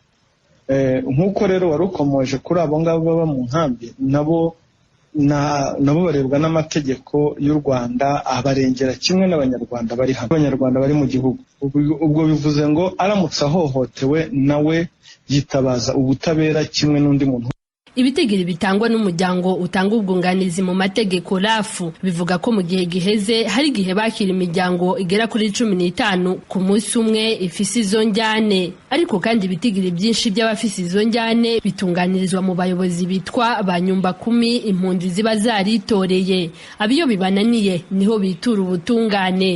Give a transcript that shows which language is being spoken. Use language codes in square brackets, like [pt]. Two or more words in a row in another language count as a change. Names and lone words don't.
[rw] Nk'uko rero wari ukomoje kuri abo ngabo baba mu nkambi nabo barebwa n'amategeko y'u Rwanda abarengera kimwe n'abanyarwanda bari hano, abanyarwanda bari mu gihugu. Ubwo bivuze ngo aramutse ahohotewe nawe yitabaza ubutabera kimwe n'undi muntu. [rn] Ibitegiro bitangwa n'umuryango utanga ubwunganizi mu mategeko RAF bivuga ko mu gihe giheze hari gihe bakira imiryango igera kuri 15 ku munsi umwe ifise izo njyane, ariko kandi ibitigiri byinshi by'abafise izo njyane bitunganirizwa mu bayobozi bitwa ba nyumba 10 impunzi ziba zaritoreye. Abiyo bibananiye niho bitura ubutungane.